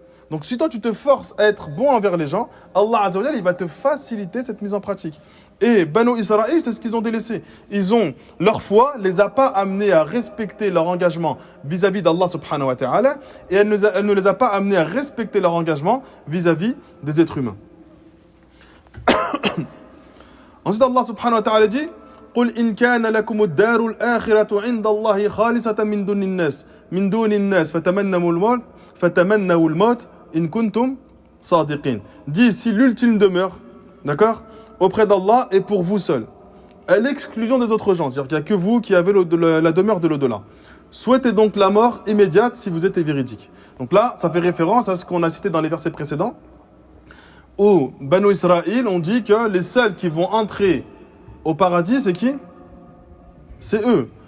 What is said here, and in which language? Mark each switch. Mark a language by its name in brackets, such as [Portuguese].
[French] Donc si toi tu te forces à être bon envers les gens, Allah azza wa jalla, il va te faciliter cette mise en pratique. Et Banu Israël, c'est ce qu'ils ont délaissé. Leur foi les a pas amenés à respecter leur engagement vis-à-vis d'Allah subhanahu wa ta'ala, et elle ne les a pas amenés à respecter leur engagement vis-à-vis des êtres humains. [Arabic] Ensuite Allah subhanahu wa ta'ala dit, قُلْ إِنْ كَانَ لَكُمُ الدَّارُ الْآخِرَةُ عِنْدَ اللَّهِ خَالِصَةً مِنْ دُونِ النَّاسِ فَتَمَنَّوُا فَتَمَنَّوُا الْمَوْتِ إِن كُنْتُمْ صَادِقِينَ. [French] Dit si l'ultime demeure, d'accord, auprès d'Allah est pour vous seul, à l'exclusion des autres gens, c'est-à-dire qu'il n'y a que vous qui avez la demeure de l'au-delà. Souhaitez donc la mort immédiate si vous êtes véridique. Donc là, ça fait référence à ce qu'on a cité dans les versets précédents, où Banu Israël ont dit que les seuls qui vont entrer au paradis, c'est qui? C'est eux.